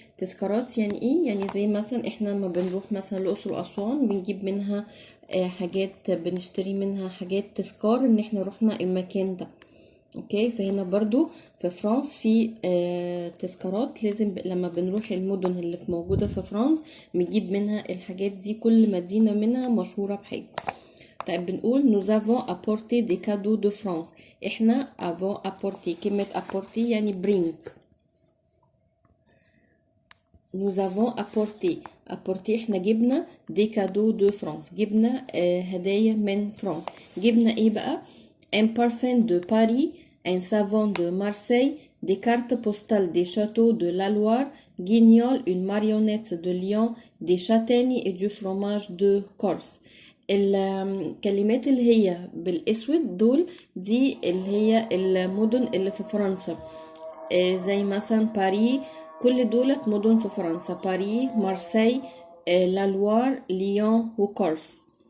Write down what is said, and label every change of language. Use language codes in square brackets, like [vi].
[ar] تذكارات يعني ايه؟ يعني زي مثلا احنا لما بنروح مثلا الاقصر واسوان بنجيب منها حاجات، بنشتري منها حاجات تذكار ان احنا رحنا المكان ده. اوكي، فهنا برضو في فرنسا في تذكارات لازم لما بنروح المدن اللي في موجودة في فرنسا بنجيب منها الحاجات دي، كل مدينة منها مشهورة بحاجة. طيب بنقول [fr] nous avons apporté des cadeaux de France. [ar] احنا [fr] avons apporté، [ar] كلمة [fr] apporté [ar] يعني bring. [fr] nous avons apporté [ar] احنا جبنا [fr] des cadeaux de France، [ar] جبنا هدايا من فرنسا. جبنا ايه بقى؟ [fr] un parfum de Paris, un savon de Marseille, des cartes postales des châteaux de la Loire, Guignol, une marionnette de Lyon, des châtaignes et du fromage de Corse. [ar] الكلمات اللي هي بالاسود دول دي اللي هي المدن اللي في فرنسا، زي مثلا باريس. كل دولت مدن في فرنسا: باريس، مارسي، لا لوار، ليون وكورس.